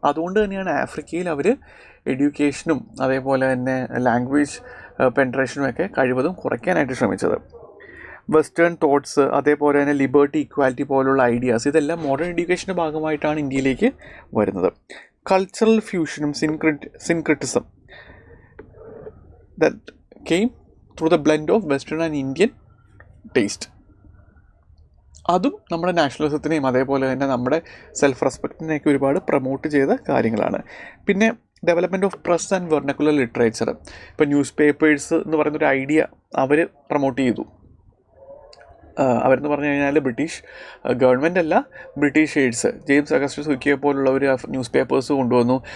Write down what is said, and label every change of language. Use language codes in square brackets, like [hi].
[ml] അതുകൊണ്ട് തന്നെയാണ് ആഫ്രിക്കയിൽ അവർ എഡ്യൂക്കേഷനും അതേപോലെ തന്നെ ലാംഗ്വേജ് പെൻട്രേഷനും ഒക്കെ കഴിവതും കുറയ്ക്കാനായിട്ട് ശ്രമിച്ചത്. വെസ്റ്റേൺ തോട്ട്സ്, അതേപോലെ തന്നെ ലിബർട്ടി, ഇക്വാലിറ്റി പോലുള്ള ഐഡിയാസ്, ഇതെല്ലാം മോഡേൺ എഡ്യൂക്കേഷൻ്റെ ഭാഗമായിട്ടാണ് ഇന്ത്യയിലേക്ക് വരുന്നത്. [en] Cultural fusion, syncretism that came through the blend of Western and Indian taste. [ml] അതും നമ്മുടെ നാഷണലിസത്തിനെയും അതേപോലെ തന്നെ നമ്മുടെ സെൽഫ് റെസ്പെക്റ്റിനെയൊക്കെ ഒരുപാട് പ്രൊമോട്ട് ചെയ്ത കാര്യങ്ങളാണ്. പിന്നെ development of press and vernacular literature. ഇപ്പോൾ ന്യൂസ് പേപ്പേഴ്സ് എന്ന് പറയുന്നൊരു ഐഡിയ അവർ പ്രൊമോട്ട് ചെയ്തു. അവരെന്ന് പറഞ്ഞു കഴിഞ്ഞാൽ ബ്രിട്ടീഷ് ഗവൺമെൻറ് അല്ല, ബ്രിട്ടീഷേഴ്സ്, ജെയിംസ് അഗസ്റ്റസ് ഹുക്കിയെ പോലുള്ളവർ ന്യൂസ് പേപ്പേഴ്സ് കൊണ്ടുവന്നു.